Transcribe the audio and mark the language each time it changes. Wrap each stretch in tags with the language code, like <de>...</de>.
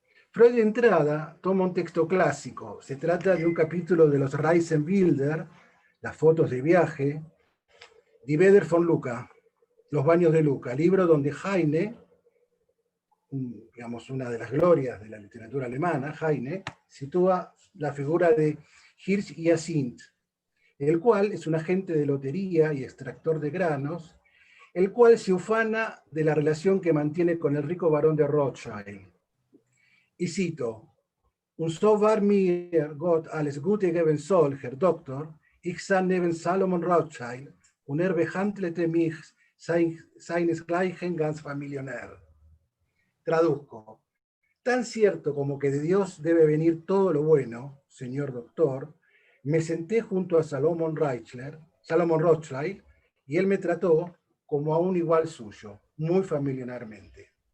<es>Freud de entrada toma un texto clásico. Se trata de un capítulo de los Reisenbilder, las fotos de viaje, Die Bäder von Lucca, los baños de Lucca, libro donde Heine, digamos una de las glorias de la literatura alemana, Heine, sitúa la figura de Hirsch Hyacinth, el cual es un agente de lotería y extractor de granos, el cual se ufana de la relación que mantiene con el rico barón de Rothschild. Y cito,</es> <de>Und so war mir Gott alles Gute geben soll, Herr Doktor, ich sah neben Salomon Rothschild, und behandelte mich seinesgleichen ganz familionär.</de> <es>Traduzco, tan cierto como que de Dios debe venir todo lo bueno, señor doctor, me senté junto a Salomon Rothschild, y él me trató como a un igual suyo, muy familiarmente.</es>